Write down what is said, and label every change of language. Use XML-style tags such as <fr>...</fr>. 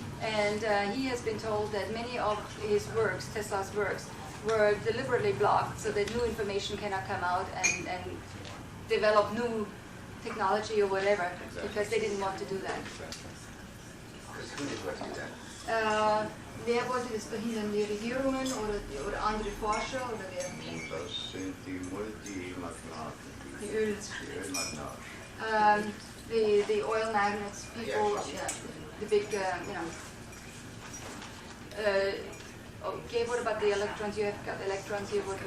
<en>And he has been told that many of his works, Tesla's works, were deliberately blocked so that new information cannot come out and develop new technology or whatever, because they didn't want to do that. Who did what do that?</en> <de>Wer wollte das verhindern? Die Regierungen oder andere Forscher? Oder wer? Das sind die Multimagnaten. Die Ölmagnaten.</de> <en>The oil magnates, people, yeah, the big, okay, what about the electrons? You have got electrons here.</en>